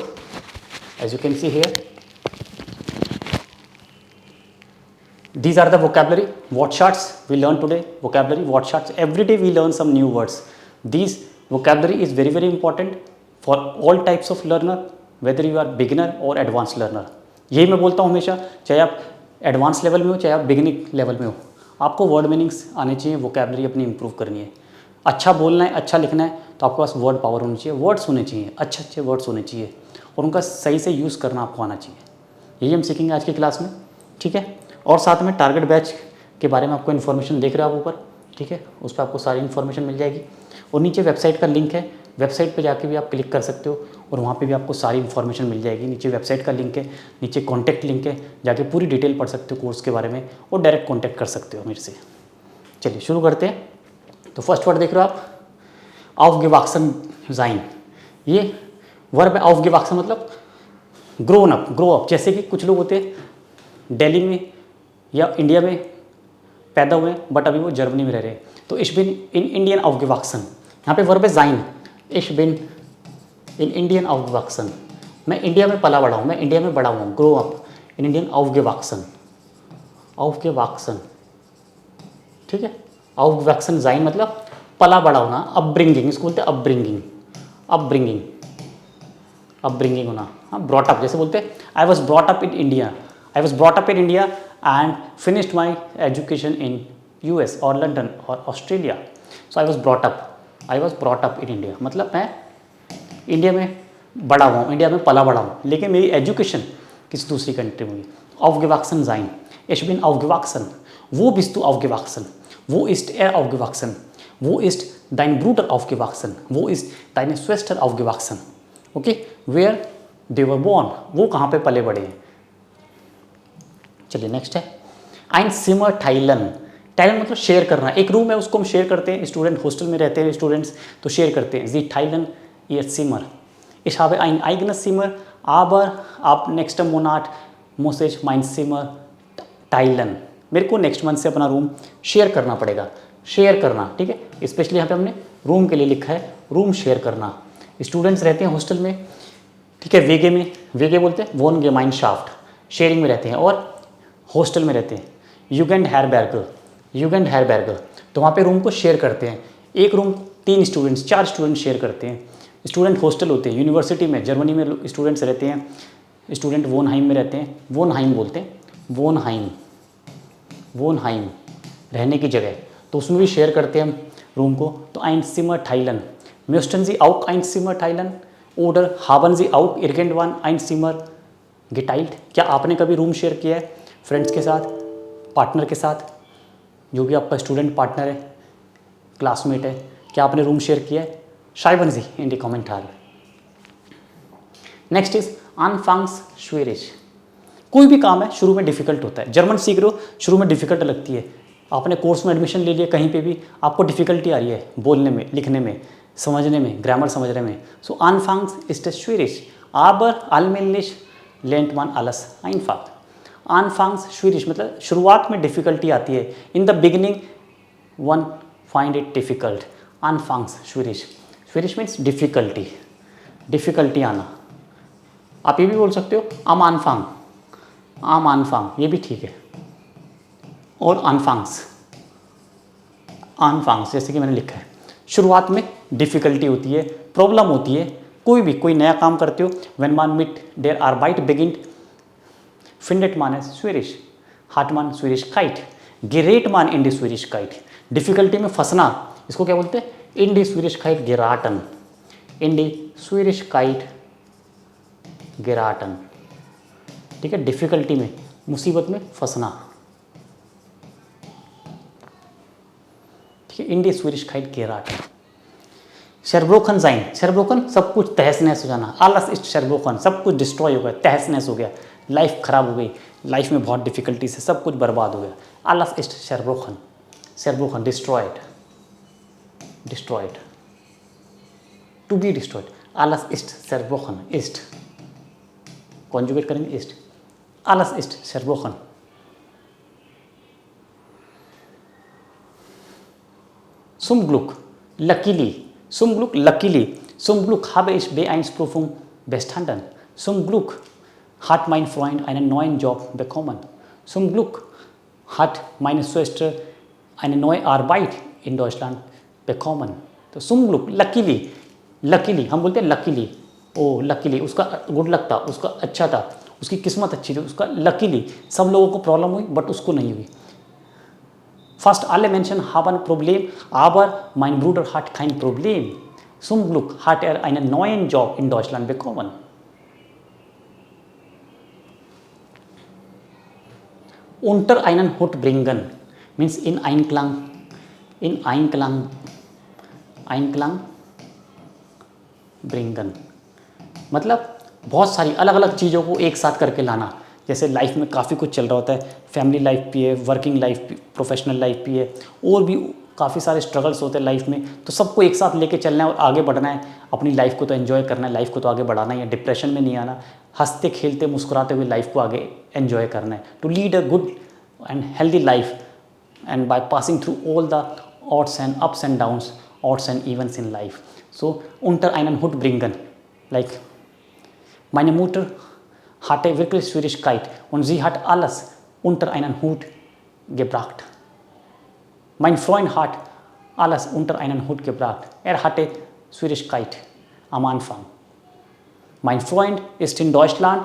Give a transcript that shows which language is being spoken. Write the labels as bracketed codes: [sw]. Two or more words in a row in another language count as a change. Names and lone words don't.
[en] As you can see here, these are the vocabulary word charts we learn today. Vocabulary word charts. Every day we learn some new words. These vocabulary is very important for all types of learner, whether you are beginner or advanced learner. [hi] यही मैं बोलता हूँ हमेशा, चाहे आप [en] advance level [hi] में हो चाहे आप [en] beginning level [hi] में हो, आपको [en] word meanings [hi] आने चाहिए, वोकेबलरी अपनी इंप्रूव करनी है, अच्छा बोलना है, अच्छा लिखना है, तो आपके पास [en] word power [hi] होनी चाहिए, वर्ड्स होने चाहिए, अच्छे वर्ड्स होने चाहिए और उनका सही से यूज़ करना आपको आना चाहिए. यही हम सीखेंगे आज की क्लास में. ठीक है. और साथ में [en] target batch [hi] के बारे में आपको इन्फॉर्मेशन देख रहे हो आप ऊपर. ठीक है. उस पर आपको सारी इन्फॉर्मेशन मिल जाएगी और नीचे वेबसाइट का लिंक है, वेबसाइट पे जाके भी आप क्लिक कर सकते हो और वहाँ पे भी आपको सारी इन्फॉर्मेशन मिल जाएगी. नीचे वेबसाइट का लिंक है, नीचे [en] contact link [hi] है, जाके पूरी डिटेल पढ़ सकते हो कोर्स के बारे में और [en] direct contact [hi] कर सकते हो मेरे से. चलिए शुरू करते हैं. तो [en] first word [hi] देख रहे हो आप, [de] aufgewachsen sein. [hi] ये वर्ब है. aufgewachsen मतलब [en] grown up, grow up. [hi] जैसे कि कुछ लोग होते हैं दिल्ली में या इंडिया में पैदा हुए बट अभी वो जर्मनी में रह रहे हैं, तो [de] ich bin in Indian aufgewachsen. [hi] यहाँ पे वर्ब है sein. [de] ich bin in Indian aufgewachsen. [hi] मैं इंडिया में पला बड़ा हूँ, मैं इंडिया में बड़ा हूँ. [en] grow up in Indian [de] aufgewachsen. aufgewachsen. [hi] ठीक है. [de] aufgewachsen sein [hi] मतलब पला बड़ा होना, अपब्रिंगिंग, इसको बोलते हैं अपब्रिंगिंग. अपब्रिंगिंग, अपब्रिंगिंग होना. [en] हाँ, brought up. [hi] जैसे बोलते हैं [en] I was brought up in India, I was brought up in India and finished my education in US और London और Australia. So I was brought up in India [hi] मतलब मैं इंडिया में बड़ा हुआ हूँ, इंडिया में पला बड़ा हूँ, लेकिन मेरी एजुकेशन किसी दूसरी कंट्री में हुई. [de] aufgewachsen sein. Ich bin aufgewachsen. Wo bist du aufgewachsen? Wo ist er aufgewachsen? Wo ist dein Bruder aufgewachsen? Wo ist deine Schwester aufgewachsen? [en] Okay, where they were born. [hi] वो कहाँ पे पले बड़े हैं. चलिए नेक्स्ट है [de] ein Zimmer teilen. [hi] टाइलन मतलब शेयर करना. एक रूम है उसको हम शेयर करते हैं. [en] student hostel [hi] में रहते हैं स्टूडेंट्स तो शेयर करते हैं. [de] Sie teilen ihr Zimmer. Ich habe ein eigenes Zimmer, aber ab nächsten Monat muss ich mein Zimmer teilen. [hi] मेरे को [en] next month [hi] से अपना [en] room share [hi] करना पड़ेगा. शेयर करना. ठीक है. स्पेशली यहाँ पे हमने रूम के लिए लिखा है, [en] room share [hi] करना. स्टूडेंट्स रहते हैं हॉस्टल में. ठीक है. वेगे में, वेगे बोलते हैं Wohngemeinschaft, शेयरिंग में रहते हैं और हॉस्टल में रहते हैं. [de] Jugendherberge, Jugendherberge [hi] तो वहाँ पे रूम को शेयर करते हैं. एक रूम 3 स्टूडेंट्स 4 स्टूडेंट शेयर करते हैं. [en] student hostel [hi] होते हैं. यूनिवर्सिटी में जर्मनी में स्टूडेंट्स रहते हैं, स्टूडेंट वोनहाइम में रहते हैं. वोनहाइम बोलते हैं, वोनहाइम, वोनहाइम रहने की जगह, तो उसमें भी शेयर करते हैं हम रूम को. [de] तो ein Zimmer teilen. Möchten Sie auch ein Zimmer teilen? Oder haben Sie auch irgendwann ein Zimmer geteilt? [hi] क्या आपने कभी [en] room share [hi] किया है फ्रेंड्स के साथ, पार्टनर के साथ, जो भी आपका स्टूडेंट पार्टनर है, क्लासमेट है, क्या आपने [en] room share [hi] किया है? [de] Schreiben Sie in die Kommentare. [en] next is [de] anfangs schwierig. [hi] कोई भी काम है शुरू में डिफ़िकल्ट होता है. जर्मन सीख रहे हो, शुरू में डिफ़िकल्ट लगती है. आपने कोर्स में एडमिशन ले लिया, कहीं पे भी आपको डिफ़िकल्टी आ रही है बोलने में, लिखने में, समझने में, ग्रामर समझने में. [de] सो anfangs ist es schwierig, aber allmählich lernt man alles einfach. anfangs schwierig [hi] मतलब शुरुआत में डिफ़िकल्टी आती है. [en] In the beginning one find it difficult. [de] anfangs schwierig. schwierig [en] means difficulty, difficulty [hi] आना. आप ये भी बोल सकते हो [de] am Anfang, am Anfang, [hi] ये भी ठीक है. और [de] anfangs, anfangs [hi] जैसे कि मैंने लिखा है, शुरुआत में डिफ़िकल्टी होती है, प्रॉब्लम होती है. कोई नया काम करते हो, [de] when man mit der Arbeit beginnt findet man es schwierig, hat man Schwierigkeit, gerät man in die Schwierigkeit. [hi] डिफ़िकल्टी में फंसना, इसको क्या बोलते हैं? [de] in die Schwierigkeit geraten, in die Schwierigkeit geraten. [hi] ठीक है. डिफ़िकल्टी में, मुसीबत में फंसना. ठीक है. [de] in die Schwierigkeit geraten. zerbrochen sein, zerbrochen [hi] सब कुछ तहस नहस हो जाना. [de] alles ist zerbrochen, [hi] सब कुछ डिस्ट्रॉय हो गया, तहस नहस हो गया, लाइफ ख़राब हो गई, लाइफ में बहुत डिफ़िकल्टी से सब कुछ बर्बाद हो गया. [de] alles ist zerbrochen, zerbrochen, [en] destroyed, destroyed, to be destroyed. [de] alles ist zerbrochen, ist कॉन्जुगेट करेंगे ist. Alles ist zerbrochen. Zum Glück, luckily. Zum Glück, luckily. Zum Glück habe ich B1-Prüfung bestanden. Zum Glück hat mein Freund einen neuen Job bekommen. Zum Glück hat meine Schwester eine neue Arbeit in Deutschland bekommen. तो zum Glück, [en] luckily, luckily [hi] हम बोलते हैं luckily, ओ luckily उसका [en] good luck [hi] था, उसका अच्छा था, उसकी किस्मत अच्छी थी, उसका luckily सब लोगों को प्रॉब्लम हुई बट उसको नहीं हुई. [de] Fast alle Menschen haben Problem, aber mein Bruder hat kein Problem. Zum Glück hat einen neuen Job in Deutschland bekommen. Unter einen Hut bringen means in Einklang bringen. [hi] मतलब बहुत सारी अलग अलग चीज़ों को एक साथ करके लाना. जैसे लाइफ में काफ़ी कुछ चल रहा होता है, [en] family life [hi] भी है, [en] working life [hi] भी, [en] professional life [hi] भी है, और भी काफ़ी सारे स्ट्रगल्स होते हैं लाइफ में. तो सबको एक साथ लेके चलना है और आगे बढ़ना है. अपनी लाइफ को तो एंजॉय करना है, लाइफ को तो आगे बढ़ाना है, डिप्रेशन में नहीं आना, हंसते खेलते मुस्कुराते हुए लाइफ को आगे एंजॉय करना है. [en] to lead a good and healthy life and by passing through all the odds and ups and downs, odds and events in life. [de] So unter einen Hut bringen, like meine Mutter hatte wirklich Schwierigkeit und sie hat alles unter einen Hut gebracht. Mein Freund hat alles unter einen Hut gebracht. Hatte Schwierigkeit am Anfang. Mein Freund ist in Deutschland.